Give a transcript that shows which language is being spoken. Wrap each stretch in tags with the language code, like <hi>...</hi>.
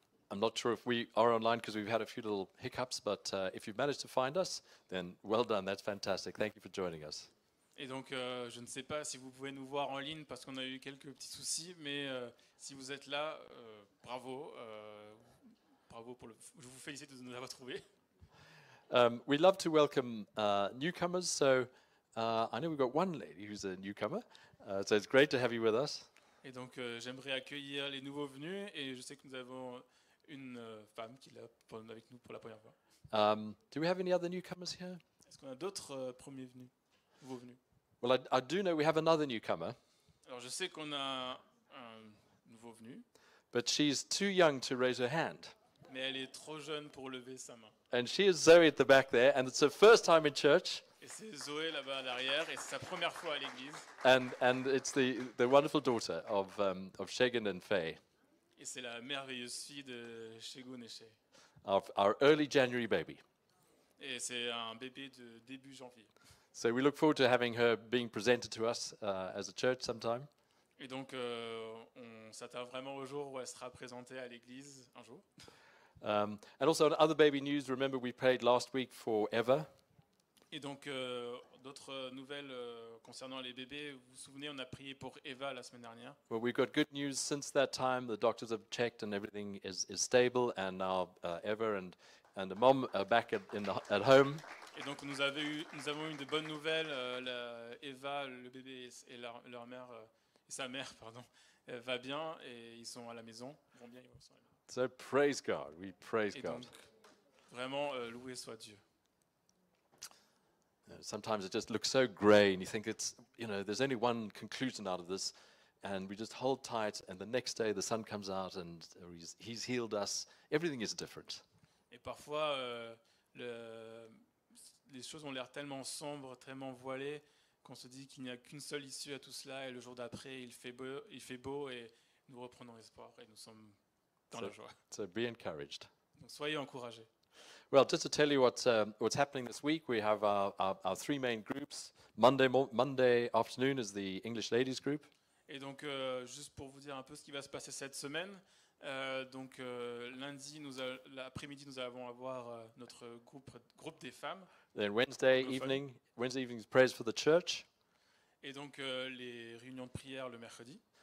<en>I'm not sure if we are online because we've had a few little hiccups, but if you've managed to find us, then well done. That's fantastic. Thank you for joining us.</en> <fr>Et donc, je ne sais pas si vous pouvez nous voir en ligne parce qu'on a eu quelques petits soucis, mais si vous êtes là, bravo. Bravo pour je vous félicite de nous avoir trouvés.</fr> <en>We'd love to welcome newcomers. So I know we've got one lady who's a newcomer. So it's great to have you with us.</en> <fr>Et donc, j'aimerais accueillir les nouveaux venus et je sais que nous avons une femme qui est là avec nous pour la première fois.</fr> <en>Do we have any other newcomers here?</en> <fr>Est-ce qu'on a d'autres premiers venus, nouveaux venus?</fr> <en>Well, I do know we have another newcomer,</en> <fr>Alors, je sais qu'on a un nouveau venu,</fr> <en>but she's too young to raise her hand.</en> <fr>mais elle est trop jeune pour lever sa main.</fr> <en>And she is Zoe at the back there, and it's her first time in church.</en> <fr>Et c'est Zoé là-bas à l'arrière, et c'est sa première fois à l'église.</fr> <en>And it's the wonderful daughter of Shegan and Faye,</en> <fr>Et c'est la merveilleuse fille de Shegun et Shay.</fr> <en>our early January baby.</en> <fr>Et c'est un bébé de début janvier.</fr> <en>So we look forward to having her being presented to us as a church sometime.</en> <fr>Et donc, on s'attend vraiment au jour où elle sera présentée à l'église un jour.</fr> <en>And also, on other baby news, remember we prayed last week for Eva.</en> <fr>Et donc, d'autres nouvelles concernant les bébés. Vous vous souvenez, on a prié pour Eva la semaine dernière.</fr> <en>Well, we've got good news since that time. The doctors have checked and everything is stable. And now Eva and the mom are back at home.</en> <fr>Et donc, nous avons eu de bonnes nouvelles. Eva, le bébé et leur mère, et sa mère, pardon, va bien et ils sont à la maison. Ils vont bien, ils sont à la maison.</fr> <en>So praise God. We praise</en> <fr>Et</fr> <en>God.</en> <fr>donc, vraiment, loué soit Dieu.</fr> <en>Sometimes it just looks so grey, and you think there's only one conclusion out of this, and we just hold tight, and the next day the sun comes out, and he's healed us. Everything is different.</en> <fr>Et parfois, les choses ont l'air tellement sombres, tellement voilées, qu'on se dit qu'il n'y a qu'une seule issue à tout cela, et le jour d'après, il fait beau, et nous reprenons espoir, et nous sommes dans la joie.</fr> <en>So be encouraged.</en> <fr>Donc soyez encouragés.</fr> <en>Well, just to tell you what's happening this week, we have our three main groups. Monday afternoon is the English ladies group.</en> <fr>Et donc, juste pour vous dire un peu ce qui va se passer cette semaine, lundi, l'après-midi, nous allons avoir notre groupe des femmes.</fr> <en>Then Wednesday evening is prayers for the church.</en> <fr>Et donc, les réunions de prière le mercredi.</fr>